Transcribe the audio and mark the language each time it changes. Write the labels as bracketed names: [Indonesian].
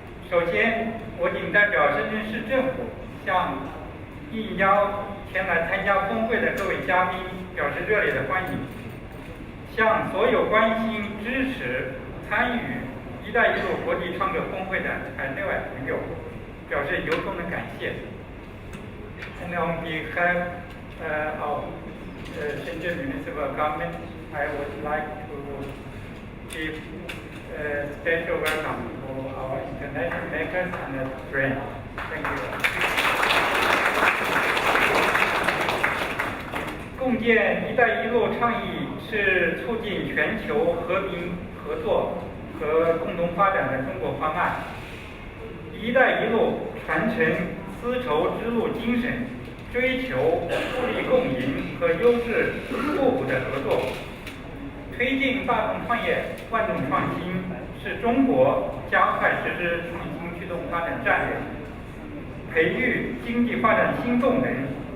[Chinese] 首先，我谨代表深圳市政府向应邀前来参加峰会的各位嘉宾表示热烈的欢迎。向所有关心、支持、参与“一带一路”国际创客峰会的海内外朋友表示由衷的感谢。 [English] And on behalf of Shenzhen Municipal Government, I would like to give a special welcome to our international makers and friends. Thank you. [Chinese] 共建“一带一路”倡议是促进全球和平合作和共同发展的中国方案。 “一带一路”传承丝绸之路精神，追求互利共赢和优势互补的合作，推进大众创业、万众创新，是中国加快实施创新驱动发展战略，培育经济发展新动能。